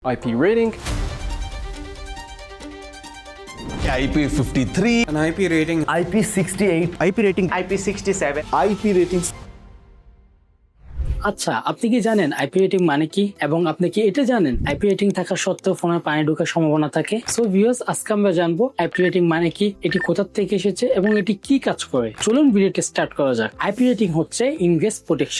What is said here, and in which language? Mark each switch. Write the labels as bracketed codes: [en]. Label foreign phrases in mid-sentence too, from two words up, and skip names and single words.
[en] IP rating, IP53, an IP rating, IP68, IP rating, IP67, IP ratings. [bn] আচ্ছা, আপনি কি জানেন [en] IP rating [bn] মানে কি এবং আপনি কি এটা জানেন [en] IP rating [bn] থাকা সত্ত্বেও ফোনে পানি ঢোকার সম্ভাবনা থাকে? [en] so viewers, [bn] আজকে আমরা জানবো [en] IP rating [bn] মানে কি, এটি কোথা থেকে এসেছে এবং এটি কি কাজ করে। চলুন ভিডিওটি স্টার্ট করা যাক। [en] IP rating [bn] হচ্ছে [en] ingress protection.